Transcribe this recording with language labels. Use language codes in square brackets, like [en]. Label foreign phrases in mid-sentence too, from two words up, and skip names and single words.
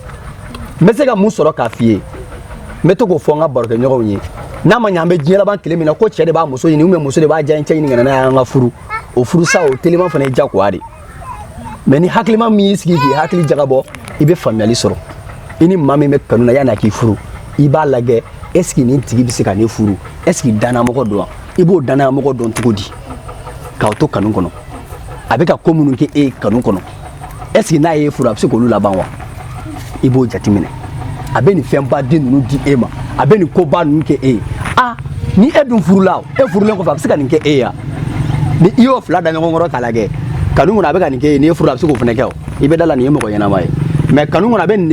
[bm] N bɛ se ka mun sɔrɔ k'a f'i ye n bɛ to k'o fɔ n ka barokɛɲɔgɔnw ye n'a ma ɲɛ an bɛ diɲɛ laban tile min na ko cɛ de b'a muso ɲini muso de b'a diya cɛ ɲini ka na n'a y'an ka furu o furusa o teliman fana ye diyagoya de. Mais ni hakilima min y'i sigi k'i hakili jagabɔ i bɛ faamuyali sɔrɔ i ni maa min bɛ kanu na yan'a k'i furu i b'a lajɛ [fr] est ce que [bm] nin tigi bɛ se ka ne furu [fr] est ce que [bm] dannamɔgɔ don wa i b'o dannamɔgɔ dɔn cogo di k'aw to kanu kɔnɔ a bɛ ka ko minnu kɛ e ye kanu kɔnɔ [fr] est ce que [bm] n'a ye furu a bɛ se k'olu laban wa i b'o jateminɛ a bɛ nin fɛnba den ninnu di e ma a bɛ nin koba ninnu kɛ e ye ni e dun furula e furulen kɔfɛ a bɛ se ka nin kɛ e ye ni i y'o 2 da ɲɔgɔn kɔrɔ k'a lajɛ kanu kɔnɔ a bɛ ka nin kɛ e n'i ye furu a bɛ se k'o fana kɛ o i bɛ da la nin ye mɔgɔ ɲɛnama ye mais kanu kɔnɔ a bɛ nin de